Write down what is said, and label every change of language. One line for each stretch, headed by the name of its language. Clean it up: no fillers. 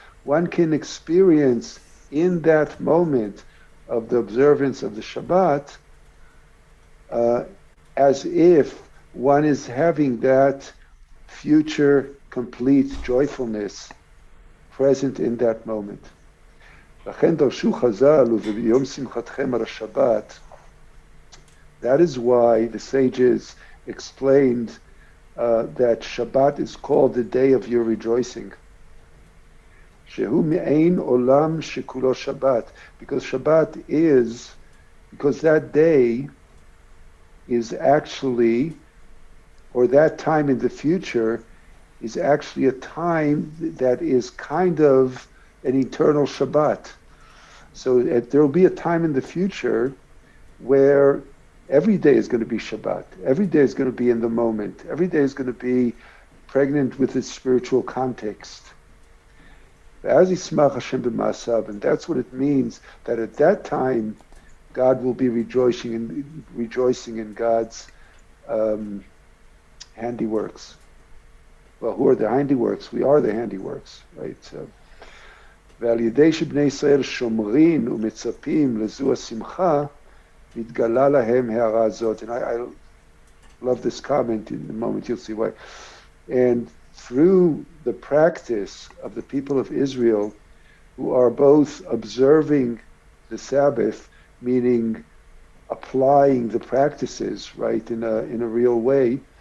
English: One can experience in that moment of the observance of the Shabbat as if one is having that future complete joyfulness present in that moment.
Hebrew: לכן דרשו חז"ל וביום שמחתכם על השבת.
English: That is why the sages explained that Shabbat is called the day of your rejoicing.
Hebrew: שהוא מעין עולם שכולו שבת.
English: Because Shabbat is, because that day is actually, or that time in the future is actually a time that is kind of an eternal Shabbat. So there will be a time in the future where every day is going to be Shabbat. Every day is going to be in the moment. Every day is going to be pregnant with its spiritual context. As Yismach Hashem b'ma'asav, and that's what it means, that at that time God will be rejoicing in God's handiworks. Well, who are the handiworks? We are the handiworks, right?
Hebrew: So, ועל ידי שבני ישראל שומרים ומצפים לזו השמחה, מתגלה להם הערה הזאת.
English: And I love this comment. In a moment you'll see why. And through the practice of the people of Israel, who are both observing the Sabbath, meaning applying the practices, right, in a real way.